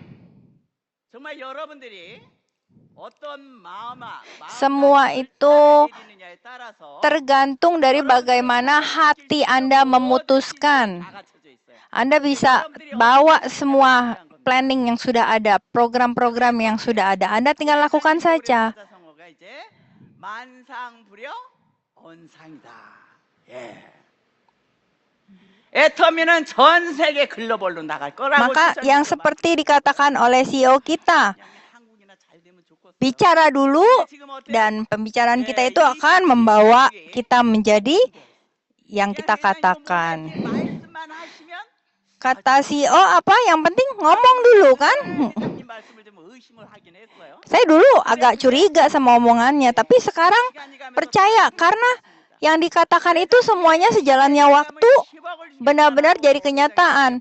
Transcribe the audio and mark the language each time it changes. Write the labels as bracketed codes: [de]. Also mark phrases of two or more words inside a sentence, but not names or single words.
[id] Semua itu tergantung dari bagaimana hati Anda memutuskan. Anda bisa bawa semua planning yang sudah ada, program-program yang sudah ada. Anda tinggal lakukan saja. [ko] 애터미는 전 세계 글로벌로 나갈 거라고. [id] Maka yang seperti dikatakan oleh CEO kita, bicara dulu dan pembicaraan kita itu akan membawa kita menjadi yang kita katakan. Kata CEO apa? Yang penting ngomong dulu kan? Saya dulu agak curiga sama omongannya, tapi sekarang percaya karena yang dikatakan itu semuanya sejalannya waktu benar-benar jadi kenyataan.